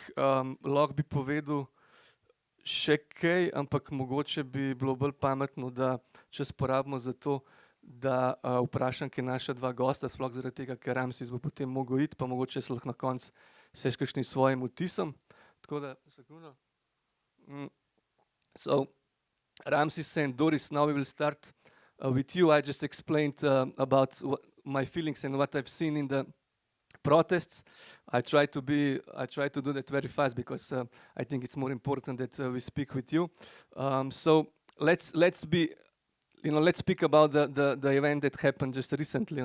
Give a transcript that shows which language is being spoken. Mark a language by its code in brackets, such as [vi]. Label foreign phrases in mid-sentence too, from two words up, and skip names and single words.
[sl] Lahko bi povedal še kaj, ampak mogoče bi bilo bolj pametno, da čas porabimo za to, da vprašam, kaj naša dva gosta, sploh zaradi tega, ker Ramsis bo potem mogel iti, pa mogoče se lahko na koncu še s kakšnim svojim vtisom. Tako da, sekundo. [en] So, Ramsis and Doris, now we will start with you. I just explained about my feelings and what I've seen in the protests. I try to do that very fast because I think it's more important that we speak with you. So let's speak about the event that happened just recently.